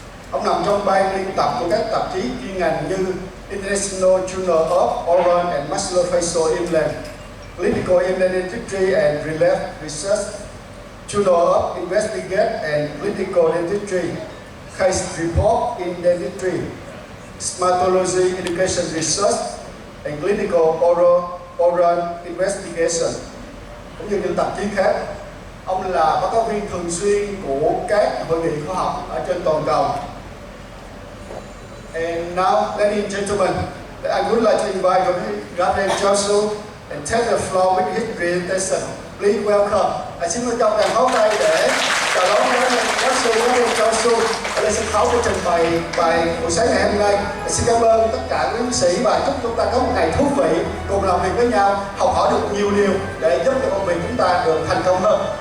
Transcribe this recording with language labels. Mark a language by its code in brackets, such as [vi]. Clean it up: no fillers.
[vi] Ông nằm trong ban biên tập của các tạp chí chuyên ngành như International Journal of Oral and Maxillofacial Implant, Clinical Implant Dentistry and Relief Research, Journal of Investigate and Clinical Dentistry, Case Report in Dentistry, Smartology Education Research, and Clinical Oral Investigation, cũng như những tạp chí khác. Ông là báo cáo viên thường xuyên của các hội nghị khoa học ở trên toàn cầu. [en] And now, ladies and gentlemen, I would like to invite Dr. Chaushu and take the floor with his presentation. Please welcome. [vi] Xin chào đàn pháo tay để chào đón giáo sư Chaushu lên sân khấu để trình bày bài buổi sáng ngày hôm nay. Xin cảm ơn tất cả quý bác sĩ và chúc chúng ta có một ngày thú vị, cùng làm việc với nhau, học hỏi được nhiều điều để giúp cho công việc chúng ta được thành công hơn.